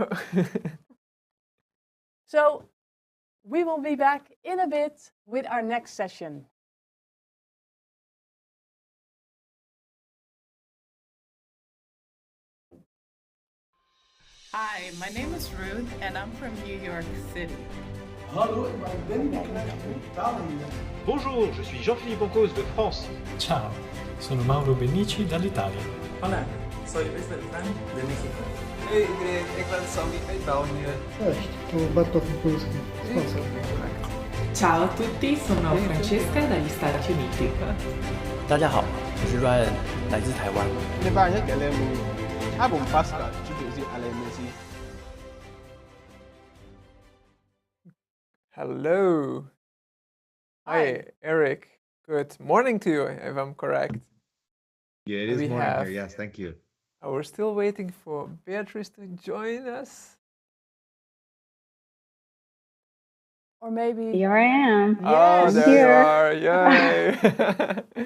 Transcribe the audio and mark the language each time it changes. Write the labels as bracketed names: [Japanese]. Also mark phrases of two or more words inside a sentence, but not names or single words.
[English] So we will be back in a bit with our next session. Hi, my name is Ruth and I'm from New York City. [Dutch] Hallo, ik ben Deprez uit Italië. [French] Bonjour, je suis Jean-Philippe Pancos de France. [Italian] Ciao, sono Mauro Benici dall'Italia. [Spanish] Hola, soy Luis Beltrán de México. [Dutch] Hey iedereen, ik ben Sammy uit België. [Polish] Cześć, tu Bartosz Polski z Polski. [Italian] Ciao a tutti, sono Francesca dagli Stati Uniti. [Chinese] 大家好，我是 Ryan， 来自台湾。 [English] Hello. Hi, Eric. Good morning to you, if I'm correct. Yeah, it is morning here. Yes, thank you. We're still waiting for Beatrice to join us. Or maybe... Here I am. Oh, yes. there you are. Yay.